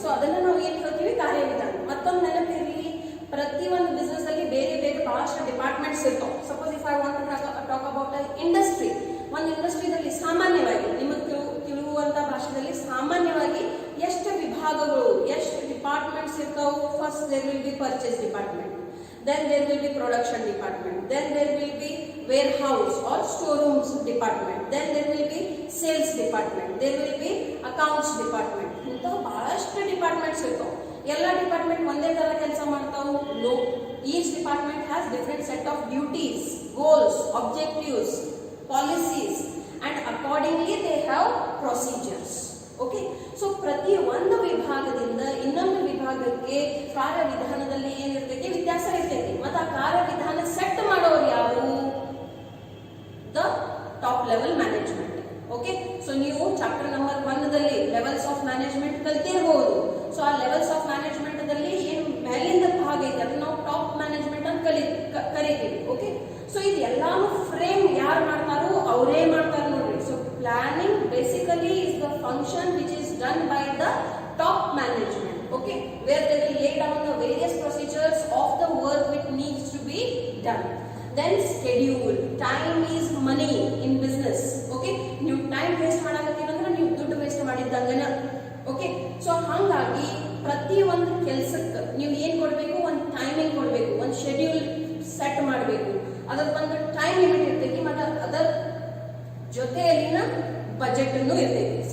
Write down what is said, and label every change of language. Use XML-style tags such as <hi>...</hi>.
<kn>So ಅದನ್ನ ನಾವು ಏನ್ ಹೇಳ್ತೀವಿ, ಕಾರ್ಯವಿಧಾನ. ಮತ್ತೊಂದು ನೆನಪಿರಲಿ, ಪ್ರತಿ ಒಂದು ಬಿಸ್ನೆಸ್ ಅಲ್ಲಿ ಬೇರೆ ಬೇರೆ ಬಹಳಷ್ಟು ಡಿಪಾರ್ಟ್ಮೆಂಟ್ಸ್ ಇರ್ತಾವೆ.</kn> <en>suppose if I want to talk about industry,</en> <kn>ಒಂದು ಇಂಡಸ್ಟ್ರಿದಲ್ಲಿ ಸಾಮಾನ್ಯವಾಗಿ ನಿಮಗೆ ತಿಳಿಯುವಂತ ಭಾಷೆಯಲ್ಲಿ ಸಾಮಾನ್ಯವಾಗಿ ಎಷ್ಟು ವಿಭಾಗಗಳು, ಎಷ್ಟು ಡಿಪಾರ್ಟ್ಮೆಂಟ್ಸ್ ಇರ್ತಾವೆ.</kn> <en>First there will be purchase department, then there will be production department, then there will be warehouse or storerooms department, then there will be sales department, there will be accounts department.</en> <kn>ಇಂಥ ಬಹಳಷ್ಟು departments ಇರ್ತಾವೆ. ಎಲ್ಲ department ಒಂದೇ ತರ ಕೆಲಸ ಮಾಡ್ತಾವು?</kn> <en>No. Each department has different set of duties, goals, objectives, policies, and accordingly they have procedures.</en> <kn>Okay, so ಪ್ರತಿ ಒಂದು ವಿಭಾಗದಿಂದ ಇನ್ನೊಂದು ವಿಭಾಗಕ್ಕೆ ಕಾರ್ಯವಿಧಾನದಲ್ಲಿ ಏನಿರ್ತೈತಿ, ವ್ಯತ್ಯಾಸ ಇರ್ತೈತಿ. ಮತ್ತು ಆ ಕಾರ್ಯವಿಧಾನ ಸೆಟ್ ಮಾಡೋರು ಯಾರು? The top level management. Okay, so ನೀವು chapter number 1ದಲ್ಲಿ levels of management ಕಲ್ತಿರಬಹುದು. So ಆ ಲೆವೆಲ್ಸ್ ಆಫ್ ಮ್ಯಾನೇಜ್ಮೆಂಟ್ ದಲ್ಲಿ ಏನು ಮೇಲಿಂದ ಭಾಗ ಐತೆ ಅದನ್ನ ನಾವು ಟಾಪ್ ಮ್ಯಾನೇಜ್ಮೆಂಟ್ ಅಂತ ಕರಿತೀವಿ. ಓಕೆ, ಸೊ ಇದು ಎಲ್ಲಾನು ಫ್ರೇಮ್ ಯಾರು ಮಾಡ್ತಾರೋ ಅವರೇ ಮಾಡ್ತಾರೆ ನೋಡ್ರಿ.</kn> <en>So planning basically is the function which is done by the top management. Okay, where they will lay down the various procedures of the work which needs to be done. Then schedule. Time is money in business.</en> <kn>Okay, ನೀವು time waste ಮಾಡಕತ್ತೀರಂದ್ರೆ ನೀವು ದುಡ್ಡು waste ಮಾಡಿದ್ದಂಗನ. Okay, so ಹಾಗಾಗಿ ಪ್ರತಿ ಒಂದು ಕೆಲಸಕ್ಕೆ ನೀವು ಏನ್ ಕೊಡಬೇಕು, ಒಂದು ಟೈಮಿಂಗ್ ಕೊಡಬೇಕು, ಒಂದು ಶೆಡ್ಯೂಲ್ ಸೆಟ್ ಮಾಡಬೇಕು. ಅದಕ್ಕೊಂದು ಟೈಮ್ ಲಿಮಿಟ್ ಇರ್ತೈತಿ, ಮತ್ತು ಅದರ ಜೊತೆಯಲ್ಲಿನ ಬಜೆಟ್ ಅನ್ನು ಇರ್ತೈತಿ.</kn>